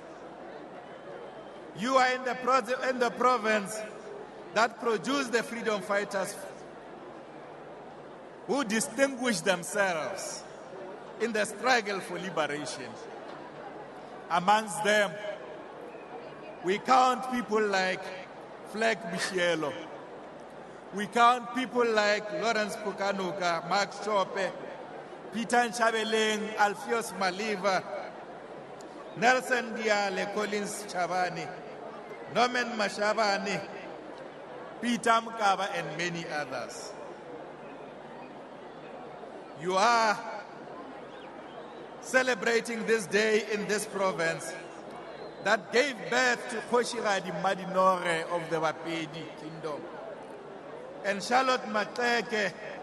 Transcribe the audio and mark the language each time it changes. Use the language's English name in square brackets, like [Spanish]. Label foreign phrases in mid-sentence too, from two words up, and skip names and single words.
[English] You are in the province that produced the freedom fighters who distinguished themselves in the struggle for liberation. Amongst them, we count people like Fleck Bishielo. We count people like Lawrence Pukanuka, Mark Chope, Peter Nchabeleng, Alpheus Maliva, Nelson Diale, Collins Chabani, Norman Mashabani, Peter Mkaba, and many others. You are celebrating this day in this province that gave birth to Khoshiradi Madinore of the Bapedi Kingdom, and Charlotte Mateke,